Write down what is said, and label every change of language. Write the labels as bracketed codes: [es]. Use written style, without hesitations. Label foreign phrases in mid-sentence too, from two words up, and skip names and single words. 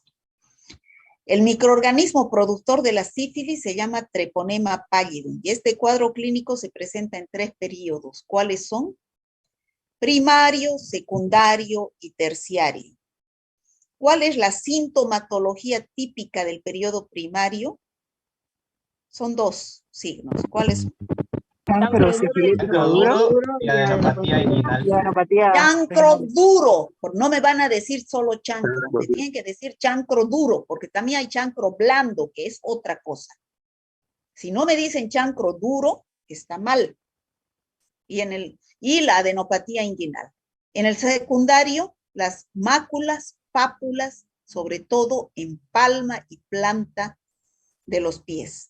[es] El microorganismo productor de la sífilis se llama Treponema pallidum y este cuadro clínico se presenta en 3 periodos. ¿Cuáles son? Primario, secundario y terciario. ¿Cuál es la sintomatología típica del periodo primario? Son 2 signos. ¿Cuáles son? Chancro sifilítico duro y adenopatía inguinal. y adenopatía. Chancro duro. No me van a decir solo chancro. Me tienen que decir chancro duro, porque también hay chancro blando, que es otra cosa. Si no me dicen chancro duro, está mal. Y la adenopatía inguinal. En el secundario, las máculas, pápulas, sobre todo en palma y planta de los pies.